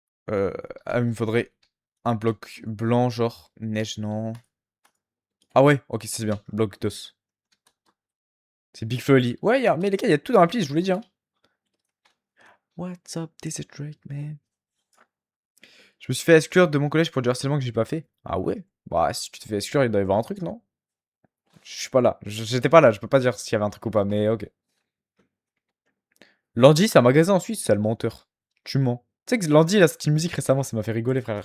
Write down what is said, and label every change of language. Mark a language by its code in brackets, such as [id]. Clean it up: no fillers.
[fr] Euh... Ah, il me faudrait un bloc blanc, genre neige, non. Ah ouais, ok, c'est bien. Bloc d'os. C'est Big Folly. Ouais, mais les gars, il y a tout dans la playlist, je vous l'ai dit, hein. [en] What's up, this is Drake, man. [fr] Je me suis fait exclure de mon collège pour du harcèlement que j'ai pas fait. Ah ouais? Bah, si tu te fais exclure, il doit y avoir un truc, non? Je suis pas là. J'étais pas là, je peux pas dire s'il y avait un truc ou pas, mais ok. Landy, c'est un magasin en Suisse, c'est le menteur. Tu mens. Tu sais que Landy, il a sorti une musique récemment, ça m'a fait rigoler, frère.